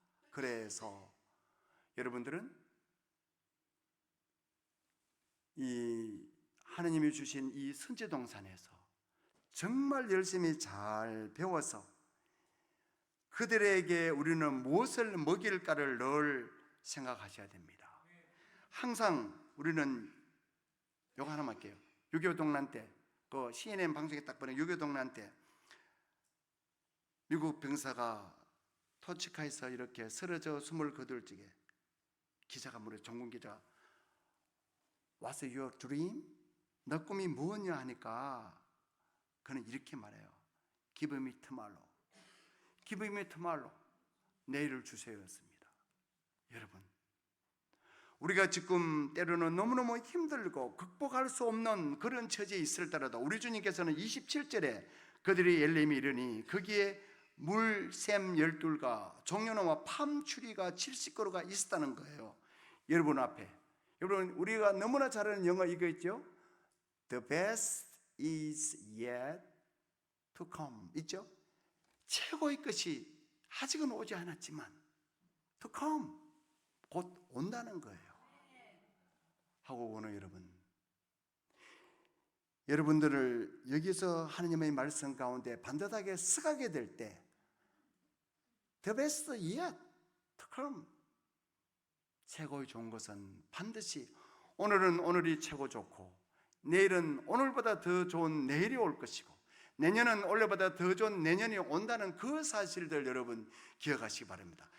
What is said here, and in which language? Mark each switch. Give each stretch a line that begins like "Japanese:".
Korean: 그래서 여러분들은 이 하느님이 주신 이 선지동산에서 정말 열심히 잘 배워서 그들에게 우리는 무엇을 먹일까를 늘 생각하셔야 됩니다. 항상 우리는 요거 하나만 할게요. 6.25 동란 때, 그 CNN 방송에 딱 보내 6.25 동란 때 미국 병사가 토치카에서 이렇게 쓰러져 숨을 거둘 적에 기자가 물어요. 종군 기자,
English: What's your dream?
Korean: 너 꿈이 뭐냐 하니까 그는 이렇게 말해요.
English: Give me tomorrow. Give me tomorrow.
Korean: 내일을 주세요였습니다. 여러분, 우리가 지금 때로는 너무너무 힘들고 극복할 수 없는 그런 처지에 있을때라도 우리 주님께서는 27절에 그들이 엘림에 이르니 거기에 물샘 12가 종려나무와 팜추리가 70그루가 있었다는 거예요. 여러분 앞에, 여러분 우리가 너무나 잘 아는 영어 이거 있죠?
English: The best is yet to come
Korean: 있죠? 최고의 것이 아직은 오지 않았지만
English: to come,
Korean: 곧 온다는 거예요. 하고 오늘 여러분들을 여기서 하나님의 말씀 가운데 반듯하게 서가게 될 때
English: The best yet to come,
Korean: 최고의 좋은 것은 반드시 오늘은 오늘이 최고 좋고 내일은 오늘보다 더 좋은 내일이 올 것이고 내년은 올해보다 더 좋은 내년이 온다는 그 사실들 여러분 기억하시기 바랍니다.